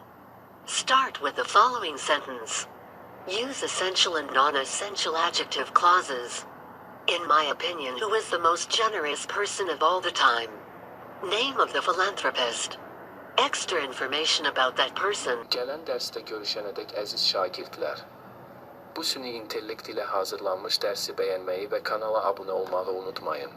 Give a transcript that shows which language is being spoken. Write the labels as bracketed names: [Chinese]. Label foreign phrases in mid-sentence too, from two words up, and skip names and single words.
[English] Start with the following sentence. Use essential and non-essential adjective clauses. In my opinion, who is the most generous person of all the time? Name of the philanthropist. Extra information about that person. [Azerbaijani] Gələn dərsdə görüşənədək əziz şagirdlər. Bu süni intellekt ilə hazırlanmış dərsi bəyənməyi və kanala abunə olmağı unutmayın.